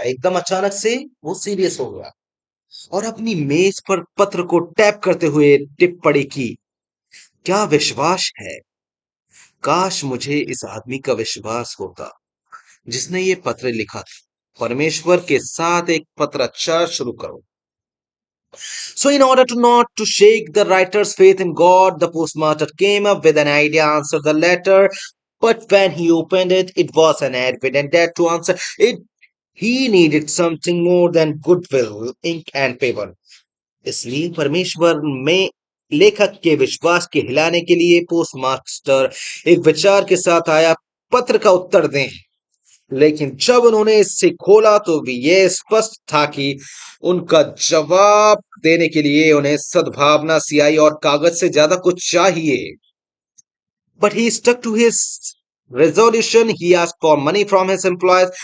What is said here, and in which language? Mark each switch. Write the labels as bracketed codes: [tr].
[hi] एकदम अचानक से वो सीरियस हो गया और अपनी मेज पर पत्र को टैप करते हुए टिप्पणी की, क्या विश्वास है! काश मुझे इस आदमी का विश्वास होता जिसने ये पत्र लिखा था। परमेश्वर के साथ एक पत्राचार शुरू करो। [en] So in order to not to shake the writer's faith in God, the postmaster came up with an idea to answer the letter. But when he opened it, it was an evident that to answer it, he needed something more than goodwill, ink and paper. [hi] इसलिए परमेश्वर में लेखक के विश्वास के हिलाने के लिए पोस्टमास्टर एक विचार के साथ आया, पत्र का उत्तर दें। लेकिन जब उन्होंने इसे खोला तो भी यह स्पष्ट था कि उनका जवाब देने के लिए उन्हें सद्भावना, सियाही और कागज से ज्यादा कुछ चाहिए। [en] But he stuck to his resolution. He asked for money from his employees.